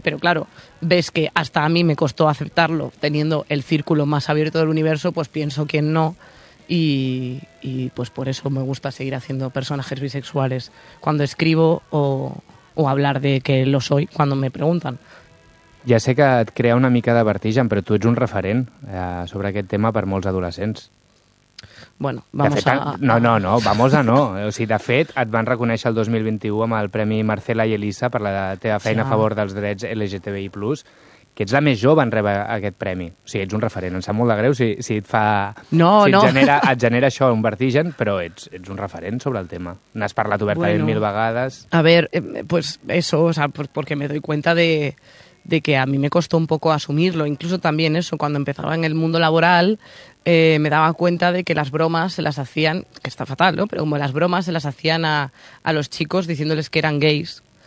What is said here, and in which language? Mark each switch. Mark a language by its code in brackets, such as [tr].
[es] Pero claro, ves que hasta a mí me costó aceptarlo teniendo el círculo más abierto del universo, pues pienso que no. Y pues por eso me gusta seguir haciendo personajes bisexuales cuando escribo o hablar de que lo soy cuando me preguntan. [ca] Ja sé que et crea una mica de vertigen, però tu ets un referent sobre aquest tema per molts adolescents. [es] Bueno, vamos fet, a... No, vamos a no. [ca] O sigui, de fet, et van reconèixer el 2021 amb el Premi Marcela i Elisa per la teva feina a favor dels drets LGTBI+. Que ets la més jove en rebre aquest premi. O sigui, ets un referent. Em sap molt de greu si et fa... No, si no. Et genera això, un vertigen, però ets un referent sobre el tema. N'has parlat obertament [es] bueno, [ca] mil vegades. [es] A ver, pues eso, o sea, porque me doy cuenta de que a mí me costó un poco asumirlo. Incluso también eso, cuando empezaba en el mundo laboral, me daba cuenta de que las bromas se las hacían, que está fatal, ¿no? Pero como las bromas se las hacían a los chicos diciéndoles que eran gays.